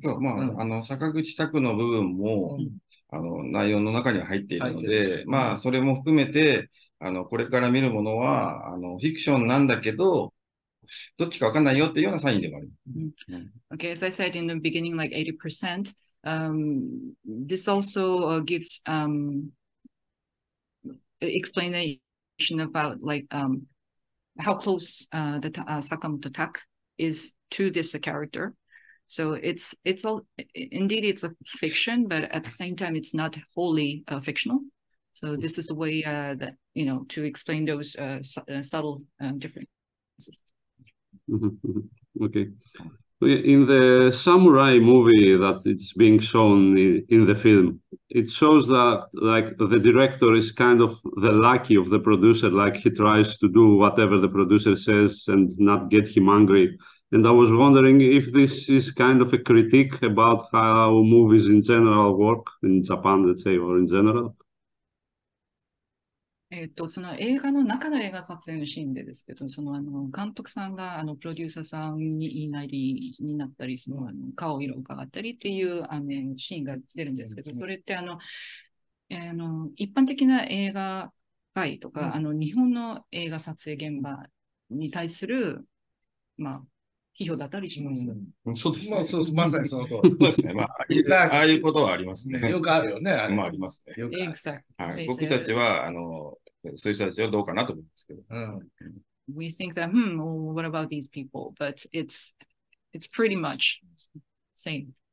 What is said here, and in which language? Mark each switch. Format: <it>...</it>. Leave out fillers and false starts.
<ja>そう、坂口拓の部分も、内容の中には入っているので、それも含めて、これから見るものは、フィクションなんだけど、どっちかわかんないよっていうようなサインでもある。</ja> <en>Okay, as I said in the beginning, like 80%, this also gives explanation about like how close the Sakamoto Tak is to this character. So indeed it's a fiction, but at the same time it's not wholly fictional. So this is a way that to explain those subtle differences. Okay. In the samurai movie that it's being shown in the film, it shows that like the director is kind of the lackey of the producer, like he tries to do whatever the producer says and not get him angry. And I was wondering if this is kind of a critique about how movies in general work in Japan, let's say, or in general.</en> <ja>その映画の中の映画撮影のシーンでですけど、その監督さんがプロデューサーさんになったり、その顔色を伺ったりっていうシーンが出るんですけど、それって一般的な映画界とか、日本の映画撮影現場に対する、批評だったりします。そうですね。まあ、そう、まさにその通り。そうですね。まあ、ああいうことはありますね。よくあるよね、あれ。まあ、ありますね。</ja> <en>Exactly.</en> <ja>はい。僕たちは、そういう人たちはどうかなと思うんですけど。</ja> <en>We think that, well, what about these people? But it's pretty much same.</en>